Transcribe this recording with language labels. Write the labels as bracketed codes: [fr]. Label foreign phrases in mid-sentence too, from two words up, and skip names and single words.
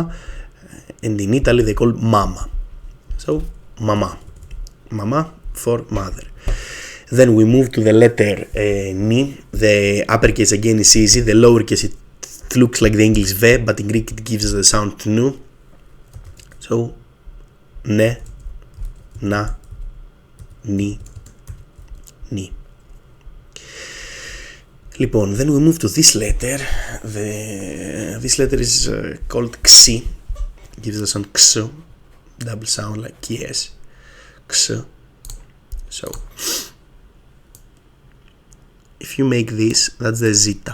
[en] And in Italy they call mama. So mama. Mama for mother. Then we move to the letter ni. The uppercase again is easy. The lowercase, it looks like the English V, but in Greek it gives us the sound nu. So, ne, na, ni, ni. Λοιπόν, then we move to this letter. This letter is called xi. It gives the sound x, double sound like yes, x. So, if you make this, that's the zeta.